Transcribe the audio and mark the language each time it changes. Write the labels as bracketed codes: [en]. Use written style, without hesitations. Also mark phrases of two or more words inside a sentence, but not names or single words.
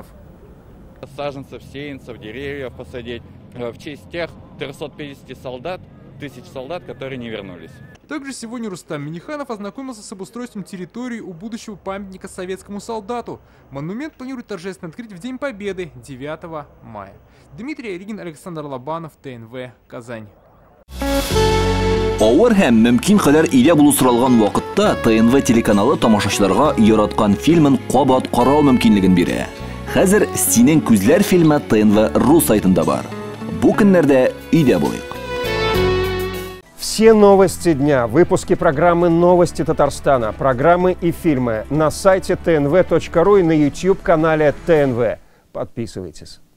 [ru] Саженцев, сеянцев, деревьев посадить в честь тех 350 тысяч солдат, которые не вернулись. Также сегодня Рустам Миниханов ознакомился с обустройством территории у будущего памятника советскому солдату. Монумент планируют торжественно открыть в День Победы 9 мая. Дмитрий Оригин, Александр Лобанов, ТНВ, Казань. [tt] Авыр һәм мөмкин кадәр илә булу соралган вакытта ТНВ телеканалы тамашачыларга яраткан фильмын кабат карау мөмкинлеген бирә. Хәзер «Синең күзләр» фильмы ТНВ.ру сайтында бар. Бу көннәрдә өйдә булыйк. [ru] Все новости дня, выпуски программы «Новости Татарстана», программы и фильмы на сайте tnv.ru и на YouTube-канале ТНВ. Подписывайтесь.